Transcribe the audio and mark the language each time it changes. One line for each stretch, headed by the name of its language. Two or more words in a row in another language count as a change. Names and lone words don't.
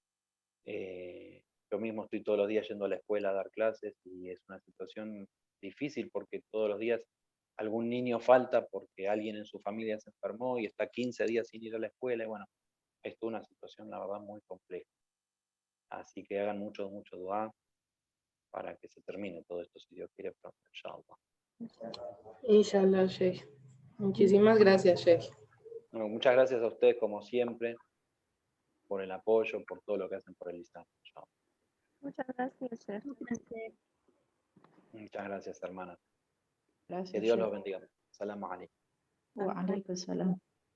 Spanish: Yo mismo estoy todos los días yendo a la escuela a dar clases, y es una situación difícil porque todos los días algún niño falta porque alguien en su familia se enfermó y está 15 días sin ir a la escuela. Y bueno, es toda una situación, la verdad, muy compleja. Así que hagan mucho dua para que se termine todo esto, si Dios quiere, pronto, inshallah. Inshallah, Sheikh. Muchísimas gracias, Sheikh. Bueno, muchas gracias a ustedes, como siempre, por el apoyo, por todo lo que hacen por el Islam. Muchas gracias, Sheikh. Muchas gracias, hermanas. Que Gracias, Dios los Sheikh. bendiga.
Arabic: سلام عليكم. وعليكم السلام.